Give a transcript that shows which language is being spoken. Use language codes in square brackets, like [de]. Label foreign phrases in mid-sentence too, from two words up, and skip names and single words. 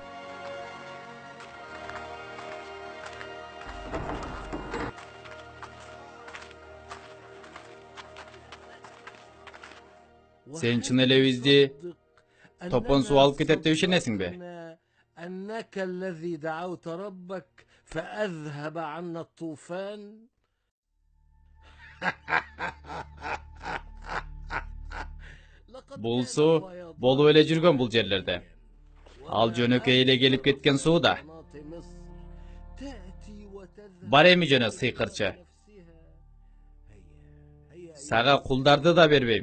[ky] Сен чын эле бизди топон суу алып кетет деп ишенесиңби? [ar] أنك الذي دعوت ربك فأذهب عنا الطوفان. [ky] Бул суу болуп эле жүргөн бул жерлерде. Ал жөнөкөй эле келип кеткен суу да. Бар эми жөнө сыйкырчы. Сага кулдарды да бербейм.